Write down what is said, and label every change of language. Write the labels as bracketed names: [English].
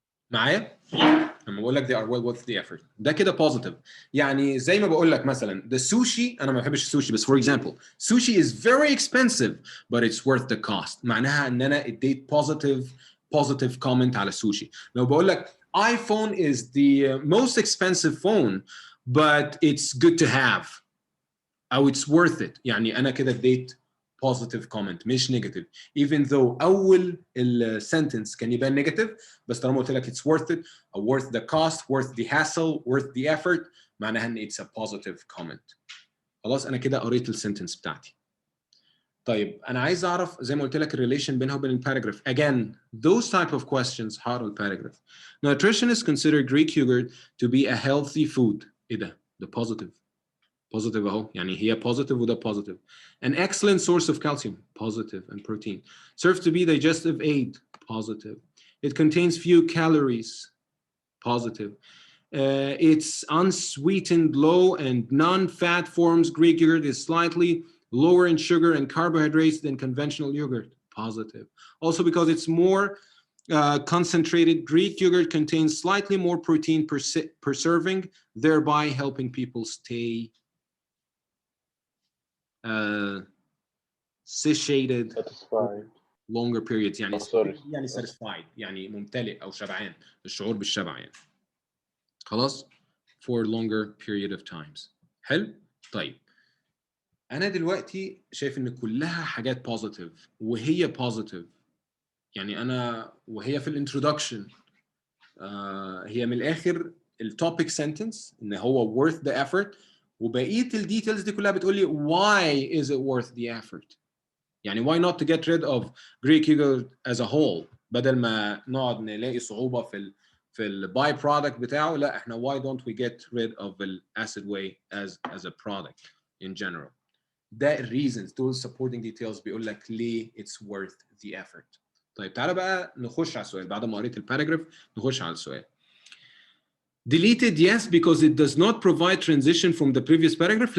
[Arabic] معايا؟ لما بقول لك [English] they are well worth the effort [Arabic] ده كده [English] positive. [Arabic] يعني زي ما بقول لك مثلا [English] the sushi [Arabic] انا ما بحبش السوشي بس [English] for example sushi is very expensive but it's worth the cost. [Arabic] معناها ان انا اديت [English] positive comment [Arabic] على السوشي. [English] لو بقول لك iPhone is the most expensive phone but it's good to have او it's worth it. [Arabic] يعني انا كده اديت [English] positive comment مش negative even though أول sentence كان يبان negative [Arabic] بس طالما قلت لك [English] it's worth it or worth the cost worth the hassle worth the effort [Arabic] معناها إن [English] it's a positive comment. [Arabic] خلاص أنا كده قريت السنتنس بتاعتي. طيب أنا عايز أعرف زي ما قلت لك الريليشن بينها وبين الباراجراف. [English] Again those type of questions [Arabic] هقرا الباراجراف. [English] Nutritionists consider Greek yogurt to be a healthy food. [Arabic] إيه ده؟ ده [English] positive [Arabic] اهو يعني هي positive وده positive. [English] An excellent source of calcium, positive, and protein. Serves to be digestive aid, positive. It contains few calories, positive. It's unsweetened, low and non-fat forms. Greek yogurt is slightly lower in sugar and carbohydrates than conventional yogurt, positive. Also because it's more concentrated, Greek yogurt contains slightly more protein per serving, thereby helping people stay satiated longer periods. [Arabic] يعني يعني satisfied يعني ممتلئ أو شبعان الشعور بالشبع يعني. خلاص [English] for longer period of times. [Arabic] حلو. طيب أنا دلوقتي شايف إن كلها حاجات positive وهي positive يعني أنا وهي في الانترودكشن هي من الآخر التوبيك sentence إن هو [English] worth the effort [Arabic] وبقيه الديتيلز دي كلها بتقول لي [English] why is it worth the effort. [Arabic] يعني [English] why not to get rid of Greek yogurt as a whole [Arabic] بدل ما نقعد نلاقي صعوبه في الباي برودكت بتاعه. لا احنا [English] why don't we get rid of the acid whey as a product in general. [Arabic] ده الريزنز دول [English] supporting details [Arabic] بيقول لك ليه [English] it's worth the effort. [Arabic] طيب تعالى بقى نخش على السؤال بعد ما قريت الباراجراف نخش على السؤال. [English] Deleted, yes, because it does not provide transition from the previous paragraph.